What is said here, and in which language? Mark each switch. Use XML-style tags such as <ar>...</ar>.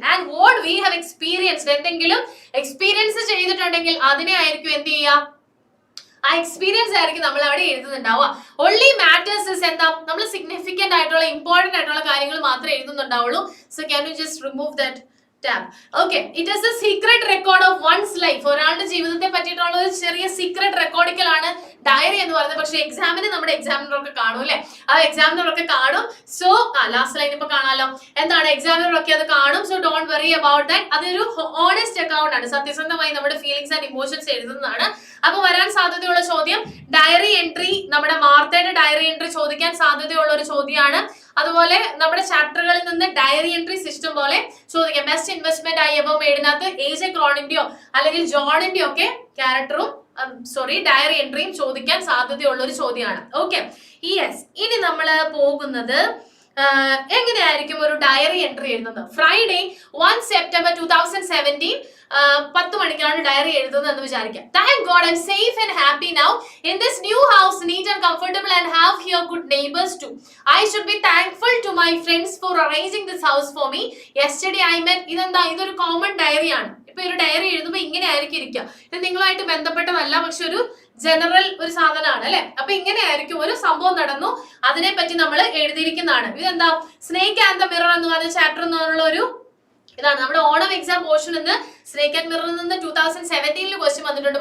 <ml>And what we have experienced, എന്തെങ്കിലും experience ചെയ്തിട്ടുണ്ടെങ്കിൽ അതിനെ ആയിരിക്കും എന്ത് ചെയ്യുക, ആ എക്സ്പീരിയൻസ് ആയിരിക്കും നമ്മൾ അവിടെ എഴുതുന്നുണ്ടാവുക. ഓൺലി മാറ്റേഴ്സ് ഇസ് എന്താ, നമ്മൾ സിഗ്നിഫിക്കന്റ് ആയിട്ടുള്ള ഇമ്പോർട്ടന്റ് ആയിട്ടുള്ള കാര്യങ്ങൾ മാത്രമേ എഴുതുന്നുണ്ടാവുള്ളൂ.</ml> <en>So can you just remove that tab. Okay, it is a secret record of one's life.</en> <ml>ഒരാളുടെ ജീവിതത്തെ പറ്റിയിട്ടുള്ള ഒരു ചെറിയ സീക്രട്ട് റെക്കോർഡിക്കലാണ് ഡയറി എന്ന് പറയുന്നത്. പക്ഷെ എക്സാമിന് നമ്മുടെ എക്സാമിനർ ഒക്കെ കാണും അല്ലെ? ആ എക്സാമിനർ ഒക്കെ കാണും. സോ ലാസ്റ്റ് ലൈൻ ഇപ്പൊ കാണാലോ, എന്താണ് എക്സാമിനർ ഒക്കെ അത് കാണും. So don't worry about that. അതൊരു ഓണസ്റ്റ് അക്കൗണ്ട് ആണ്, സത്യസന്ധമായി നമ്മുടെ ഫീലിംഗ്സ് ആൻഡ് ഇമോഷൻസ് എഴുതുന്നതാണ്. അപ്പൊ വരാൻ സാധ്യതയുള്ള ചോദ്യം ഡയറി എൻട്രി, നമ്മുടെ മാർത്തയുടെ ഡയറി എൻട്രി ചോദിക്കാൻ സാധ്യതയുള്ള ഒരു ചോദ്യമാണ്. അതുപോലെ നമ്മുടെ ചാപ്റ്ററുകളിൽ നിന്ന് ഡയറി എൻട്രി സിസ്റ്റം പോലെ ചോദിക്കാം. ബെസ്റ്റ് ഇൻവെസ്റ്റ്മെന്റ് ആയി എബോ മേഡിനകത്ത് AJ ക്രോണിന്റെയോ അല്ലെങ്കിൽ ജോണിന്റെയോ ഒക്കെ ക്യാരക്ടറും ഡയറി എൻട്രിയും ചോദിക്കാൻ സാധ്യതയുള്ള ഒരു ചോദ്യമാണ്. Okay, yes. ഇനി നമ്മൾ പോകുന്നത് എങ്ങനെയായിരിക്കും ഒരു ഡയറി എൻട്രി എഴുതുന്നത്? ഫ്രൈഡേ 1 September 2017 10 മണിക്കാണ് ഡയറി എഴുതുന്നത് എന്ന് വിചാരിക്കാം.</ml> <en>Thank God I'm safe and happy now in this new house, neat and comfortable, and have here good neighbors too. I should be thankful to my friends for arranging this house for me.</en> <ml>Yesterday I met. ഇതൊരു common diary ആണ്. ഇപ്പൊ ഒരു diary എഴുതുമ്പോൾ ഇങ്ങനെ ആയിരിക്കും ഇരിക്കുക. ഇത് നിങ്ങളുമായിട്ട് ബന്ധപ്പെട്ടതല്ല, പക്ഷെ ഒരു ജനറൽ ഒരു സാധനമാണ് അല്ലെ? അപ്പൊ ഇങ്ങനെ ആയിരിക്കും ഒരു സംഭവം നടന്നു, അതിനെ പറ്റി നമ്മൾ എഴുതിയിരിക്കുന്നതാണ്. ഇതെന്താ, സ്നേക്ക് ആൻഡ് ദ മിറർ എന്ന് പറഞ്ഞ ചാപ്റ്റർ എന്നുള്ള ഒരു ഇതാണ്. നമ്മുടെ ഓണം എക്സാം പോർഷൻ നിന്ന് സ്നേക്ക് ആൻഡ് മിററിൽ നിന്ന് 2017 ക്വസ്റ്റ്യൻ വന്നിട്ടുണ്ട്.</ml>